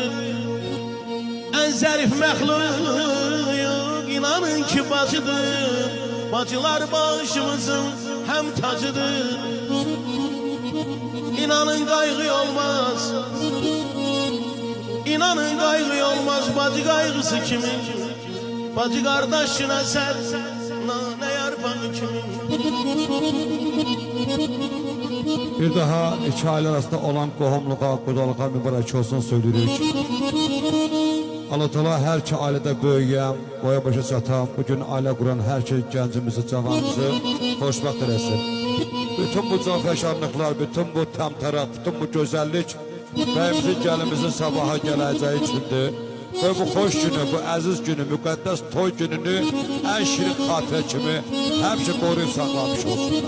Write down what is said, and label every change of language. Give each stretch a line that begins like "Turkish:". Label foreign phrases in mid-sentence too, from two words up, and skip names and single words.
Azerbaijani: Ən zərif məxluq inanın ki bacıdır. Bacılar başımızın həm tacıdır. İnanın qayğı olmaz. İnanın qayğı olmaz bacı qayğısı kimin. Bacı qardaşına sən ne yarpan kimin. Bir daha iki aile arasında olan qohumluğa, qodalığa mübarək olsun söylürük. Allah Teala her iki ailede böyüyəm, boya başa çatam, bugün aile kuran her iki gəncimizi, cavanımızı xoşbəxt eləsin. Bütün bu cafəşanlıqlar, bütün bu təmtəraq, bütün bu gözəllik bəyimizin, gəlimizin sabaha gələcəyi üçündür. Ve bu hoş günü, bu aziz günü, müqəddəs toy gününü en şirin xatirə kimi həmişə qoruyub saxlamış olsunlar.